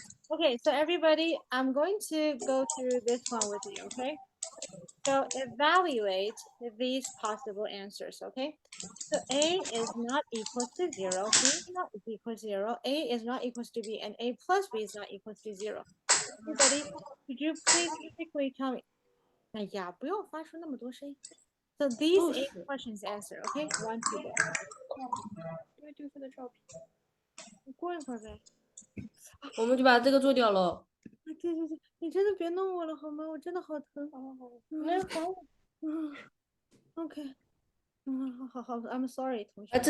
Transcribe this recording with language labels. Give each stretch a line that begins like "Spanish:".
English: Okay, so everybody, I'm going to go through this one with you, okay? So evaluate these possible answers, okay? So A is not equal to 0, B is not equal to 0, A is not equal to B, and A plus B is not equal to 0. Everybody, could you please quickly tell me?
Chinese: 哎呀，不要发出那么多声音。
English: So these 8 questions answer, okay? 1, 2, go. What do I do for the trophy?
Chinese: 你过一会儿呗。我们就把这个做掉了。对对对，你真的别弄我了好吗？我真的好疼。那好，嗯，OK，好好， I'm sorry，同学。